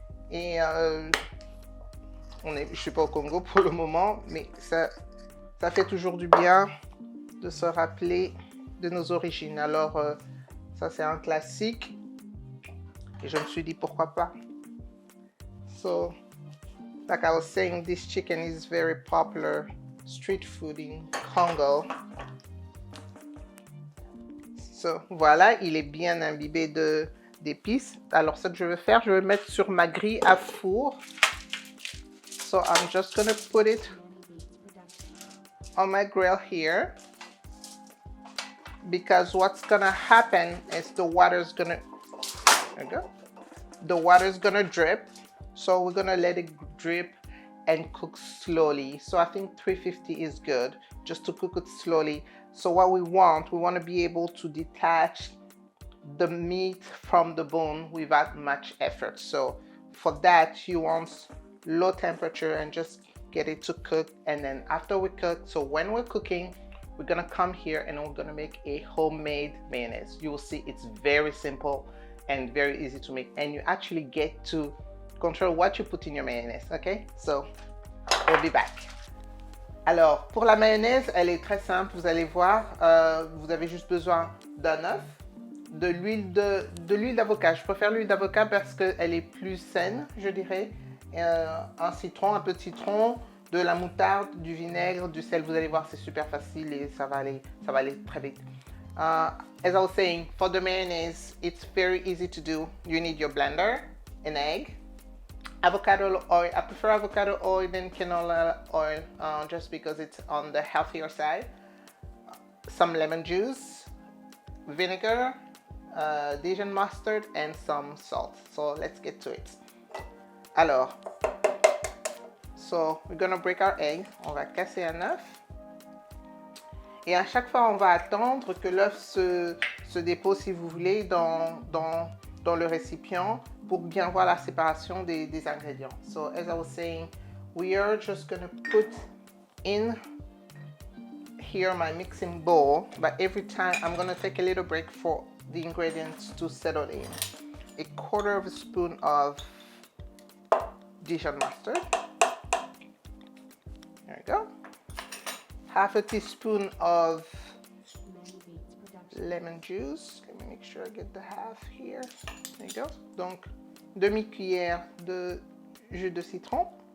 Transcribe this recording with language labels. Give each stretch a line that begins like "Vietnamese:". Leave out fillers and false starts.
French: Et je ne suis pas au Congo pour le moment, mais ça fait toujours du bien de se rappeler de nos origines. Alors ça c'est un classique et je me suis dit pourquoi pas.
English: So, like I was saying, this chicken is very popular street food in Congo.
French: So, voilà, il est bien imbibé d'épices. Alors, ce que je vais faire, je vais le mettre sur ma grille à four.
English: So, I'm just gonna put it on my grill here. Because what's gonna happen is the water's gonna, there you go. The water's gonna drip. So, we're gonna let it drip and cook slowly. So I think 350 is good, just to cook it slowly. So what we want to be able to detach the meat from the bone without much effort. So for that, you want low temperature and just get it to cook. And then after we cook, so when we're cooking, we're gonna come here and we're gonna make a homemade mayonnaise. You will see it's very simple and very easy to make, and you actually get to control what you put in your mayonnaise, okay? So, we'll be back.
French: Alors, pour la mayonnaise, elle est très simple, vous allez voir. Vous avez juste besoin d'un œuf, de l'huile d'avocat. Je préfère l'huile d'avocat parce qu'elle est plus saine, je dirais. Un citron, un peu de citron, de la moutarde, du vinaigre, du sel. Vous allez voir, c'est super facile et ça va aller très vite.
English: As I was saying, for the mayonnaise, it's very easy to do. You need your blender, an egg, avocado oil. I prefer avocado oil than canola oil just because it's on the healthier side. Some lemon juice, vinegar, Dijon mustard, and some salt. So let's get to it.
French: Alors,
English: so we're gonna break our egg.
French: On va casser un œuf. Et à chaque fois, on va attendre que l'œuf se dépose, si vous voulez, dans le récipient pour bien voir la séparation des ingrédients.
English: So as I was saying, we are just gonna put in here my mixing bowl, but every time I'm gonna take a little break for the ingredients to settle in. A quarter of a spoon of Dijon mustard. There we go. Half a teaspoon of lemon juice. Let me make sure I get the half here. There you go.
French: Donc, demi-cuillère de jus de citron.